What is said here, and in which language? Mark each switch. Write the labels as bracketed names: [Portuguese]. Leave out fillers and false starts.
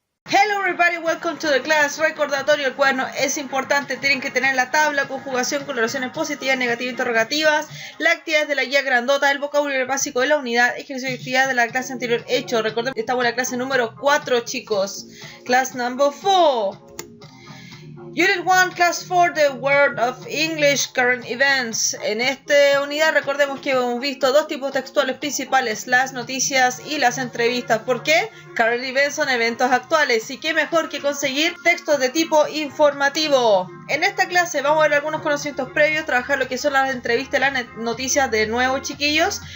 [English] Hello everybody, welcome to the class. [Spanish] Recordatorio, el cuaderno es importante, tienen que tener la tabla, conjugación con oraciones positivas, negativas, interrogativas, la actividad de la guía grandota, el vocabulario básico de la unidad, ejercicio de actividad de la clase anterior hecho. Recordemos que estamos en la clase número 4, chicos. [English] Class number 4. Unit 1, Class 4, The Word of English, Current Events. [Spanish] En esta unidad recordemos que hemos visto dos tipos textuales principales, las noticias y las entrevistas. ¿Por qué? Current Events son eventos actuales y qué mejor que conseguir textos de tipo informativo. En esta clase vamos a ver algunos conocimientos previos, trabajar lo que son las entrevistas y las noticias de nuevo, chiquillos.